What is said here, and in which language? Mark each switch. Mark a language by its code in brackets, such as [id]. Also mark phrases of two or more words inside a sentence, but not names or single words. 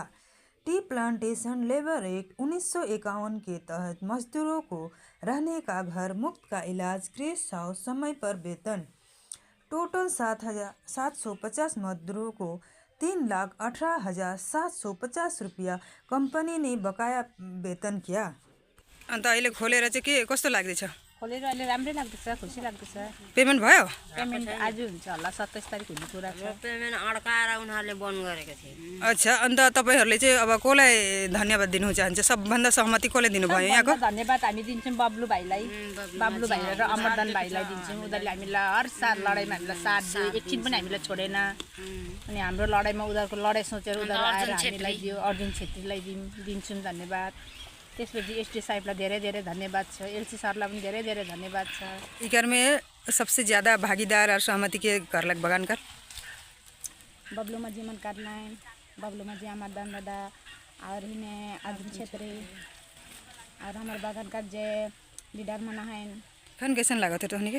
[hi] टी प्लांटेशन लेबर एक्ट 1951 के तहत मजदूरों को रहने का घर, मुफ्त का इलाज, [en] crèche house, [hi] समय पर वेतन। टोटल 7,750 मजदूरों को 3,18,750 रुपया कंपनी ने बकाया वेतन किया। [ne] अन्त अहिले खोलेर चाहिँ के कस्तो लाग्दैछ? खोलेर अहिले राम्रै लाग्दैछ, खुसी लाग्दैछ। पेमेन्ट भयो? पेमेन्ट आज हुन्छ होला, 27 तारिक हुने कुरा छ। पेमेन्ट अड्काएर उनीहरूले बन्द गरेको थिए। अच्छा, अन्त तपाईँहरूले चाहिँ अब कसलाई धन्यवाद दिनु चाहन्छ? सबभन्दा सहमति कसले दिनुभयो यहाँको? धन्यवाद हामी दिन्छौँ बब्लु भाइलाई, बब्लु भाइ र अमरदान भाइलाई दिन्छौँ। उनीहरूले हामीलाई हर साल लडाइँमा हामीलाई साथ दियो, एकछिन पनि हामीलाई छोडेन। अनि हाम्रो लडाइँमा उनीहरूको लडाइँ सोचेर उनीहरू आएर हामीलाई दियो। अर्जुन छेत्रीलाई दिन्छौँ धन्यवाद। त्यसपछि एसडी साहबलाई धेरै धेरै धन्यवाद छ, एलसी सरलाई पनि धेरै धेरै धन्यवाद छ। [sck] इकर में सबसे ज़्यादा भागीदार और सहमति के करलक बगान कर? बबलू मजी मन काटलाइन, बबलू मजी अमरदान दादा और इन्हें अर्जुन छेत्री और हमारे बगान का जे लीडर मना है। खान कैसन लागत है तोहनी के?